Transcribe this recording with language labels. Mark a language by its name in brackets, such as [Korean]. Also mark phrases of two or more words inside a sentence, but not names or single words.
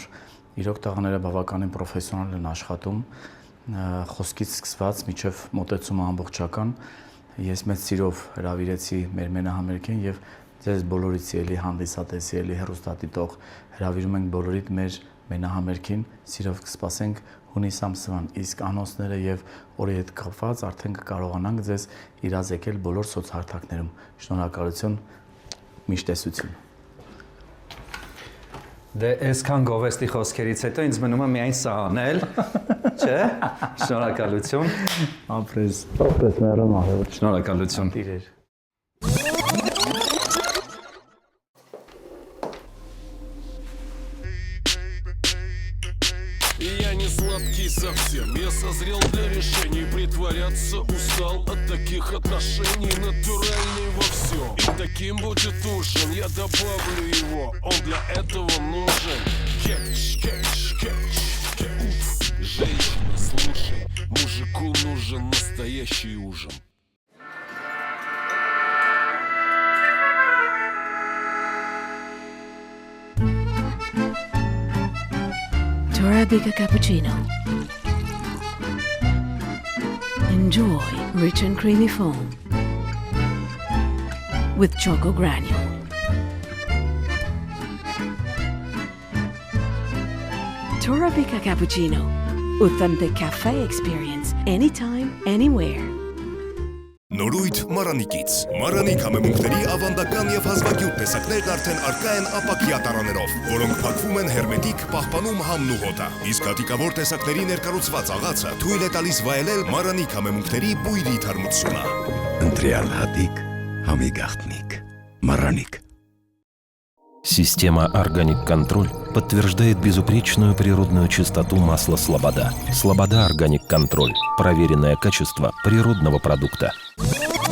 [Armenian] իրոք տղաները բավականին պրոֆեսիոնալ են աշխատում, խոսքից սկսված մինչև մոտեցումը ամբողջական։ Ես մեծ սիրով հրավիրեցի մեր մենահամերգին եւ ձեզ բոլորից էլի հանդիսատեսի էլի հեռուստադիտող հրավիրում ենք բոլորիդ մեր մենահամերգին, սիրով կսպասենք հունիս ամսվան, իսկ անոնսները եւ օրի հետ կապված արդեն կկարողանանք ձեզ իրազեկել բոլոր սոցհարթակներում։ Շնորհակալություն, միշտ տեսություն։ Դե այսքան գովեստի խոսքերից հետո ինձ մնում է միայն սա անել, չէ՞։ Շնորհակալություն։ Ապրես մեռը մահեր։ Շնորհակալություն։ Տիրեր։ [Russian] Я не сладкий совсем, я созрел для решений. Притворяться устал от таких отношений. Натуральный во всем, и таким будет ужин. Я добавлю его, он для этого нужен. Кетч, кетч, кетч, кетч. Женщина, слушай, мужику нужен настоящий ужин. [English] Arabica cappuccino. Enjoy rich and creamy foam with choco granule. Arabica cappuccino. Authentic cafe experience anytime, anywhere. [Armenian] Նորույթ Մարանիկից։ Մարանիկ համեմունքների ավանդական եւ հազվագյուտ տեսակներն արդեն արկա են ապակյա տարաներով, որոնք փակվում են հերմետիկ, պահպանում համն ու հոտը։ Իսկ հատիկավոր տեսակների ներկառուցված աղացը թույլ է տալիս վայելել Մարանիկ համեմունքների բույրի թարմությունը։ Ընտրյալ հատիկ, համի գաղտնիք, Մարանիկ։ [Russian] Система «Органик Контроль» подтверждает безупречную природную чистоту масла «Слобода». «Слобода Органик Контроль» – проверенное качество природного продукта.